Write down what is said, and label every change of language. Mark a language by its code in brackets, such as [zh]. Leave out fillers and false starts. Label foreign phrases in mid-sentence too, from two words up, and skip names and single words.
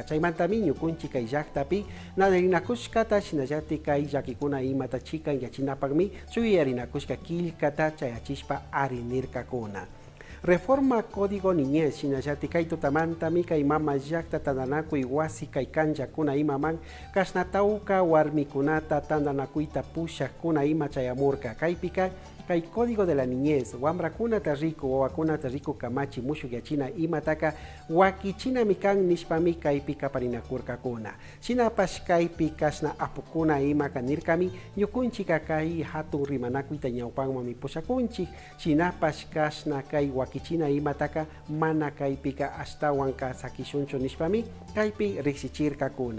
[qu] Chaymantami ñukunchi kai llaktapi nadarinakushkata shinallati kai yakikuna imata chikan yachinapakmi suyarinakushka kilkata chayachishpa arinirkakuna. Reforma Código Niñez shinallati kai tutamantami kai mama llakta tandanakui wasi kai kanjakuna imaman kashnatauka warmikunata tandanakuita pushakuna ima chayamurka kaypika kai Código de la Niñez wambrakunata rico wawakunata rico kamachi mushuk yachina imataka wakichina mikan nishpami kaypika parinakurkakuna shinapash kaypi kashna apukuna ima kanirkami ñukunchika kai hatun rimanakuita ñawpanmami pushakunchik shinapash kashna kai wakichina imataka mana kaypika ashtawanka sakishuncho nishpami kaypi riksichirkakuna.